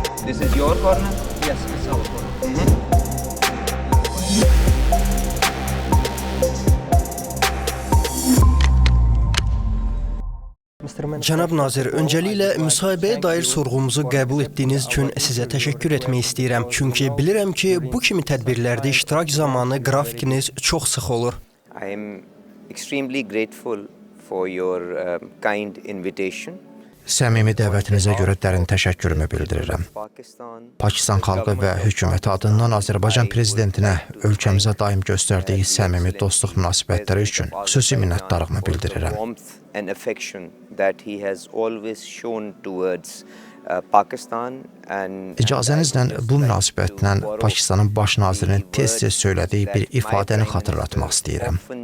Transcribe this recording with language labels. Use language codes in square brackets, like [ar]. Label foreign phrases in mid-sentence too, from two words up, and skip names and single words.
[en] This is your corner? Yes, it's our corner. [az] Cənab Nazir, öncəliklə müsahibəyə dair sorğumuzu qəbul etdiyiniz üçün sizə təşəkkür etmək istəyirəm. Çünki bilirəm ki, bu kimi tədbirlərdə iştirak zamanı qrafikiniz çox sıx olur. [en] I am extremely grateful for your kind invitation. [az] Səmimi dəvətinizə görə dərin təşəkkürümü bildirirəm. Pakistan xalqı və hökuməti adından Azərbaycan prezidentinə ölkəmizə daim göstərdiyi səmimi dostluq münasibətləri üçün xüsusi minnətdarlığımı bildirirəm. İcazənizlə bu münasibətlə Pakistanın baş nazirinin tez-tez söylədiyi bir ifadəni xatırlatmaq istəyirəm.